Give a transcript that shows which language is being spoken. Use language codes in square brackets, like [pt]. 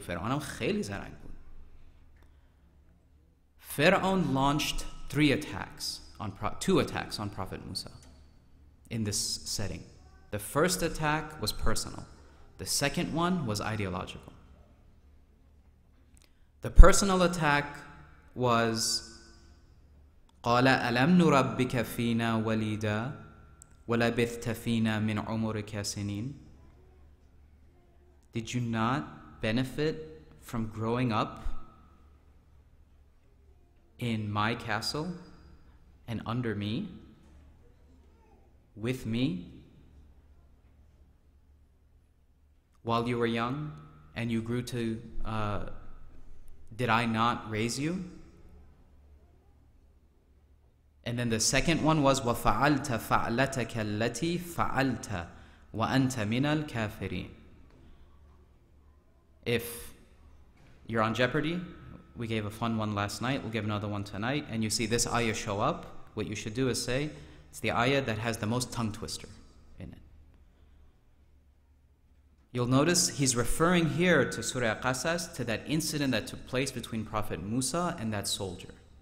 [fa] Fir'aun khayli zarang bud. [en] Fir'aun launched two attacks on Prophet Musa in this setting. The first attack was personal. The second one was ideological. The personal attack was [ar] قَالَ أَلَمْ نُرَبِّكَ فِينَا وَلِيدًا وَلَبِثْتَ فِينَا مِنْ عُمُرِكَ سِنِينَ. [en] Did you not benefit from growing up in my castle and under me, with me, while you were young and you grew to, did I not raise you? And then the second one was [ar] وَفَعَلْتَ فَعْلَتَكَ الَّتِي فَعَلْتَ وَأَنْتَ مِنَ الْكَافِرِينَ. [en] If you're on Jeopardy, we gave a fun one last night, we'll give another one tonight, and you see this ayah show up, what you should do is say, it's the ayah that has the most tongue twister in it. You'll notice he's referring here to Surah Qasas, to that incident that took place between Prophet Musa and that soldier.